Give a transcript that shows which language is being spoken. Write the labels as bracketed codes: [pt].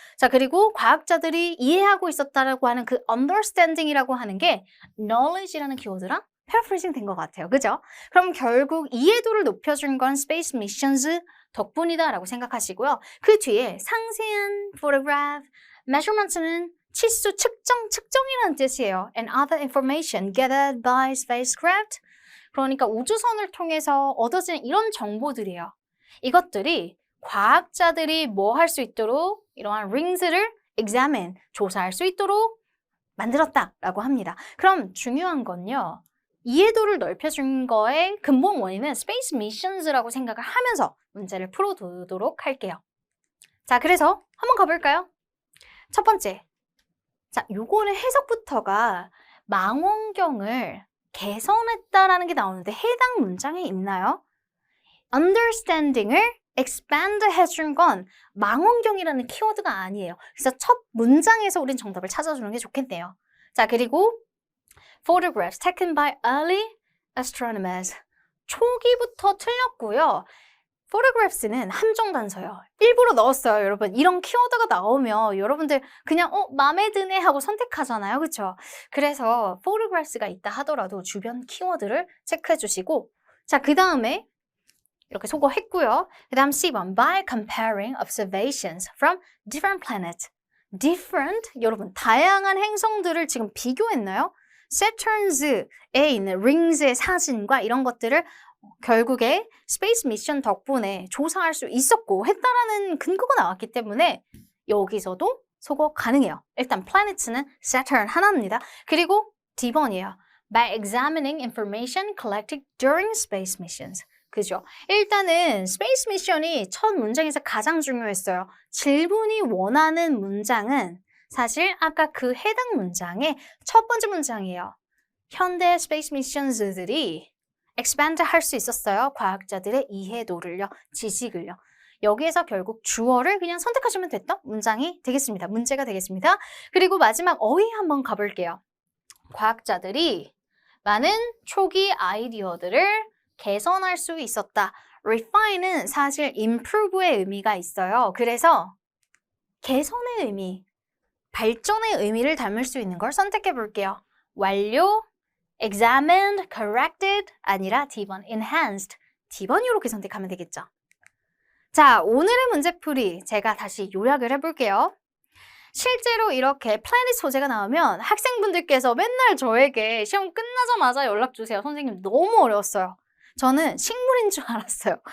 [ko] 자, 그리고 과학자들이 이해하고 있었다라고 하는 그 understanding이라고 하는 게 knowledge라는 키워드랑 paraphrasing 된 것 같아요. 그죠? 그럼 결국 이해도를 높여준 건 space missions 덕분이다라고 생각하시고요. 그 뒤에 상세한 photograph, measurements는 치수, 측정이라는 뜻이에요. [en] And other information gathered by spacecraft. [ko] 그러니까 우주선을 통해서 얻어진 이런 정보들이에요. 이것들이 과학자들이 뭐 할 수 있도록 이러한 rings를 examine, 조사할 수 있도록 만들었다라고 합니다. 그럼 중요한 건요. 이해도를 넓혀준 거의 근본 원인은 space missions라고 생각을 하면서 문제를 풀어두도록 할게요. 자, 그래서 한번 가볼까요? 첫 번째. 자, 요거는 해석부터가 망원경을 개선했다라는 게 나오는데 해당 문장에 있나요? understanding을 expand 해준 건 망원경이라는 키워드가 아니에요. 그래서 첫 문장에서 우린 정답을 찾아주는 게 좋겠네요. 자, 그리고 [en] photographs taken by early astronomers. [ko] 초기부터 틀렸고요. photographs는 함정 단서요. 일부러 넣었어요, 여러분. 이런 키워드가 나오면 여러분들 그냥 마음에 드네 하고 선택하잖아요. 그렇죠? 그래서 photographs가 있다 하더라도 주변 키워드를 체크해 주시고 자, 그 다음에 이렇게 소거했고요. 그 다음 C번 [en] by comparing observations from different planets. [ko] different, 여러분 다양한 행성들을 지금 비교했나요? Saturn's 에 있는 rings의 사진과 이런 것들을 결국에 스페이스 미션 덕분에 조사할 수 있었고 했다라는 근거가 나왔기 때문에 여기서도 소거 가능해요. 일단 planets는 Saturn 하나입니다. 그리고 D번이에요. [en] By examining information collected during space missions. [ko] 그죠? 일단은 스페이스 미션이 첫 문장에서 가장 중요했어요. 질문이 원하는 문장은 사실 아까 그 해당 문장의 첫 번째 문장이에요. 현대 스페이스 미션들이 expand 할 수 있었어요. 과학자들의 이해도를요, 지식을요. 여기에서 결국 주어를 그냥 선택하시면 됐던 문장이 되겠습니다. 문제가 되겠습니다. 그리고 마지막 어휘 한번 가볼게요. 과학자들이 많은 초기 아이디어들을 개선할 수 있었다. refine은 사실 improve의 의미가 있어요. 그래서 개선의 의미, 발전의 의미를 담을 수 있는 걸 선택해 볼게요. 완료, examined, corrected 아니라 D번, enhanced. D번 이렇게 선택하면 되겠죠. 자, 오늘의 문제풀이 제가 다시 요약을 해볼게요. 실제로 이렇게 플래닛 소재가 나오면 학생분들께서 맨날 저에게 시험 끝나자마자 연락 주세요. 선생님 너무 어려웠어요. 저는 식물인 줄 알았어요.